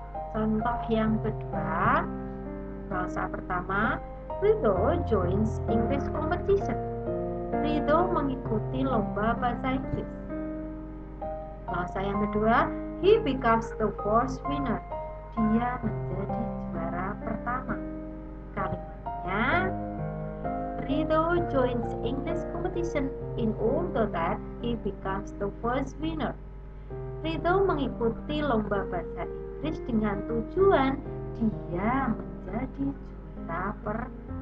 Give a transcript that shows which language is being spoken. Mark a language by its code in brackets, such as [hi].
[id] Contoh yang kedua, klausa pertama, [en] Rido joins English competition. [id] Rido mengikuti lomba bahasa Inggris. Klausa yang kedua, [en] he becomes the first winner. [id] Dia menjadi juara pertama. [en] Kalimatnya, Rido joins English competition in order that he becomes the first winner. [id] Rido mengikuti lomba bahasa Inggris dengan tujuan dia menjadi juara pertama.